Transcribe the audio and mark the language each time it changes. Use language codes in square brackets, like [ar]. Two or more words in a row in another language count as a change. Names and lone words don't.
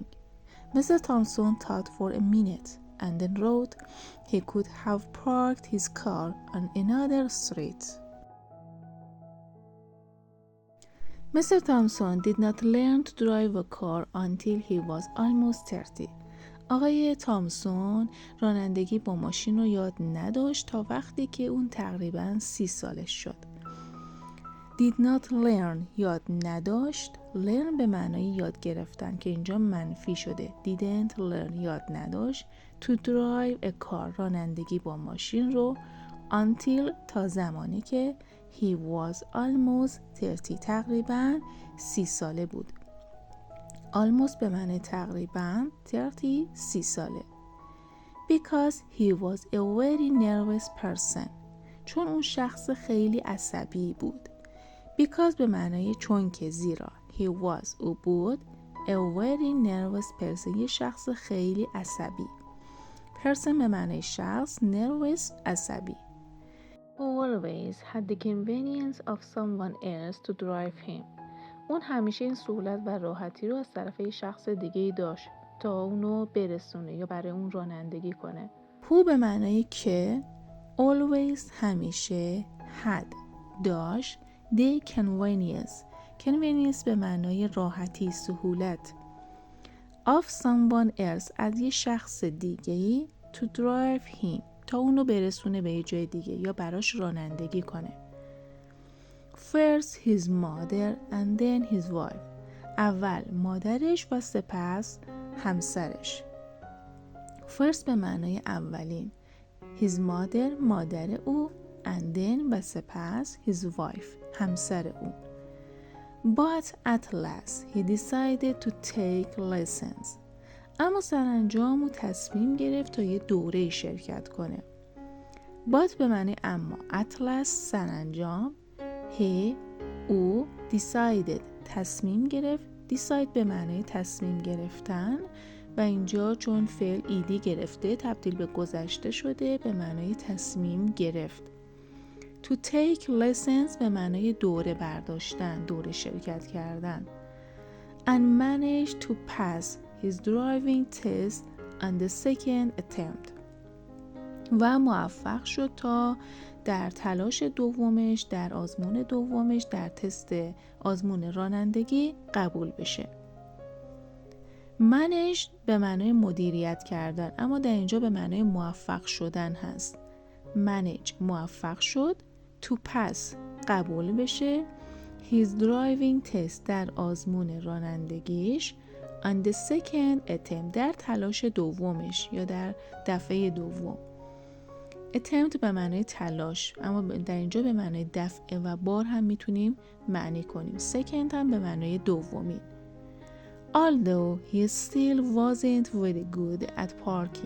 [en] Mr. Thompson thought for a minute and then wrote he could have parked his car on another street. Mr. Thompson did not learn to drive a car until he was almost 30. [fa] آقای تامسون رانندگی با ماشین رو یاد نداشت تا وقتی که اون تقریباً 30 سالش شد. [en] Did not learn [fa] یاد نداشت. learn به معنای یاد گرفتن که اینجا منفی شده. [en] Didn't learn [fa] یاد نداشت. [en] To drive a car [fa] رانندگی با ماشین رو until تا زمانی که [en] he was almost 30 [fa] تقریباً 30 ساله بود. almost به معنی تقریباً 30 ساله. [en] Because he was a very nervous person [fa] چون اون شخص خیلی عصبی بود. Because به معنای چون که زیرا. [en] He was [fa] او بود. [en] A very nervous person [fa] یه شخص خیلی عصبی. Person به معنای شخص. Nervous عصبی. [en] Always had the convenience of someone else to drive him. [fa] اون همیشه این سهولت و راحتی رو از طرف یه شخص دیگه‌ای داشت تا اونو برسونه یا برای اون رانندگی کنه. Who به معنای که. Always همیشه. Had داشت. [en] The convenience [fa] به معنای راحتی، سهولت. [en] Of someone else [fa] از یه شخص دیگه‌ای. [en] To drive him [fa] تا اونو برسونه به یه جای دیگه یا براش رانندگی کنه. [en] First his mother and then his wife. [fa] اول مادرش و سپس همسرش. First به معنای اولین. [en] His mother [fa] مادر او [en] and then [fa] و سپس [en] his wife [fa] همسر او. [en] But at last he decided to take lessons. [fa] اما سرانجام او تصمیم گرفت تا یه دوره شرکت کنه. But به معنی اما. [en] At last سرانجام. [fa] He او decided تصمیم گرفت. Decide به معنی تصمیم گرفتن و اینجا چون فعل ایدی گرفته تبدیل به گذشته شده به معنای تصمیم گرفت. [en] To take lessons [fa] به معنای دوره برداشتن، دوره شرکت کردن. [en] And managed to pass his driving test on the second attempt. [fa] و موفق شد تا در تلاش دومش، در آزمون دومش، در تست آزمون رانندگی قبول بشه. manage به معنای مدیریت کردن اما در اینجا به معنای موفق شدن هست. manage موفق شد. [en] to pass [fa] قبول بشه. [en] his driving test [fa] در آزمون رانندگیش. [en] on the second attempt [fa] در تلاش دومش یا در دفعه دوم. attempt به معنای تلاش اما در اینجا به معنای دفعه و بار هم میتونیم معنی کنیم. second هم به معنای دومی. [en] although he still wasn't very good at parking.